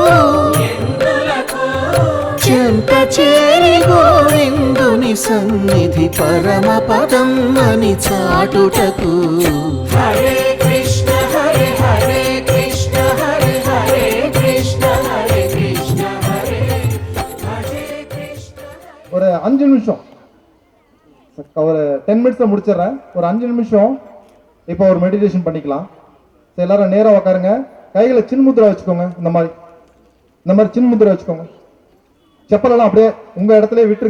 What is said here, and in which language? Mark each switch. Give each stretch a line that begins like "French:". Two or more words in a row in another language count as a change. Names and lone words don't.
Telugu: చెంత చేరి గోవిందుని సన్నిధి పరమ పదం అని చాటుటకు హరే కృష్ణ హరే హరే కృష్ణ హరే హరే కృష్ణ హరే కృష్ణ హరే హరే కృష్ణ.
Tamil: ஒரு 5 நிமிஷம் ஒரு 10 மினிட்ஸில் முடிச்சிடுறேன். ஒரு 5 நிமிஷம் இப்போ ஒரு மெடிடேஷன் பண்ணிக்கலாம். சரி, எல்லாரும் நேராக உட்காருங்க. கைகளை சின்முத்திரை வச்சுக்கோங்க. இந்த மாதிரி சின்முத்திரை வச்சுக்கோங்க. செப்பலெல்லாம் அப்படியே உங்கள் இடத்துல விட்டுருங்க.